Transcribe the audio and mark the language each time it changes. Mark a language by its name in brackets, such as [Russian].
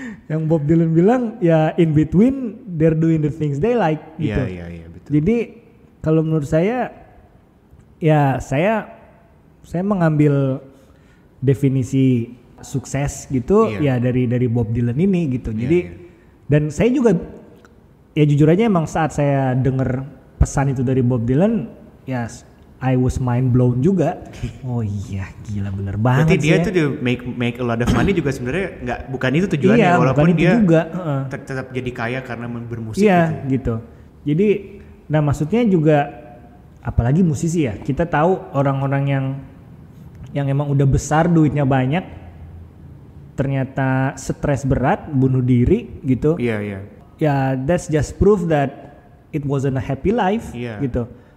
[Indonesian] Yang Bob Dylan bilang ya [English] in between they're doing the things they like [Indonesian] gitu. Betul. Jadi kalau menurut saya saya mengambil definisi sukses gitu dari Bob Dylan ini gitu. Jadi dan saya juga ya jujur aja emang saat saya dengar pesan itu dari Bob Dylan [English] I was mind blown [Indonesian] juga. Oh iya, gila bener banget. Berarti dia tuh [English] make a lot of money [Indonesian] juga sebenarnya bukan itu tujuannya, walaupun dia juga tetap jadi kaya karena bermusik gitu. Jadi maksudnya juga apalagi musisi ya, kita tahu orang-orang yang emang udah besar duitnya banyak ternyata stres berat, bunuh diri gitu. Ya [English] that's just proof that it wasn't a happy life [Indonesian] gitu.